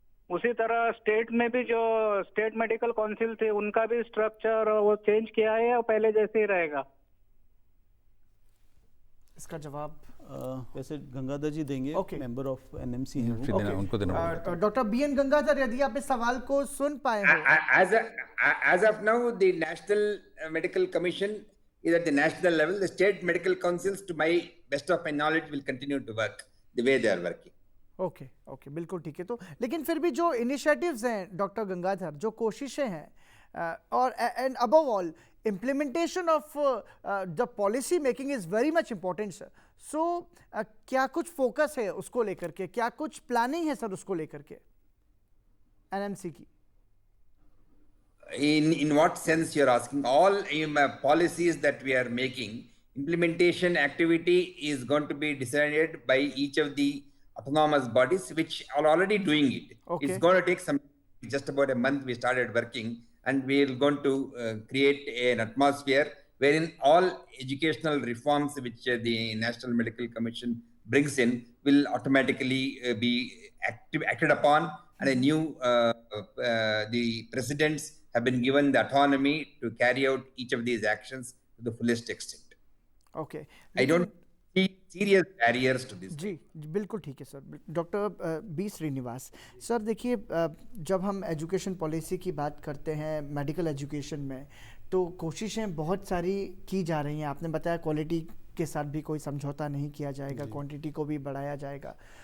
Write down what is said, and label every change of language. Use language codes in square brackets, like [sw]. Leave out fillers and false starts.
[hi] उसी तरह स्टेट में भी जो स्टेट मेडिकल काउंसिल थे उनका भी स्ट्रक्चर वो चेंज किया है या पहले जैसे ही रहेगा? इसका जवाब वैसे गंगाधर जी देंगे, मेंबर ऑफ NMC हैं वो। उनको देना। डॉक्टर BN गंगाधर, यदि आप इस सवाल को सुन पाए हो। [en] As of now, the National Medical Commission is at the national level. The state medical councils, to my best of my knowledge, will continue to work the way they are working. [hi] Okay, बिल्कुल ठीक है। तो लेकिन फिर भी जो initiatives हैं doctor Gangadhar, जो कोशिशें हैं, और [en] and above all implementation of the policy making is very much important [hi] sir. सो क्या कुछ फोकस है उसको लेकर के, क्या कुछ प्लानिंग है सर उसको लेकर के NMC की? [en] In what sense you're asking? All policies that we are making, implementation activity is going to be decided by each of the autonomous bodies, which are already doing it. It's going to take just about a month. We started working, and we're going to create an atmosphere wherein all educational reforms which the National Medical Commission brings in will automatically be acted upon, and a new the presidents have been given the autonomy to carry out each of these actions to the fullest extent. I don't see serious barriers to this. [hi] जी, बिल्कुल ठीक है sir. Doctor B Srinivas sir, देखिए, जब हम education policy की बात करते हैं मेडिकल एजुकेशन में, तो कोशिशें बहुत सारी की जा रही हैं। आपने बताया क्वालिटी के साथ भी कोई समझौता नहीं किया जाएगा, क्वांटिटी को भी बढ़ाया जाएगा।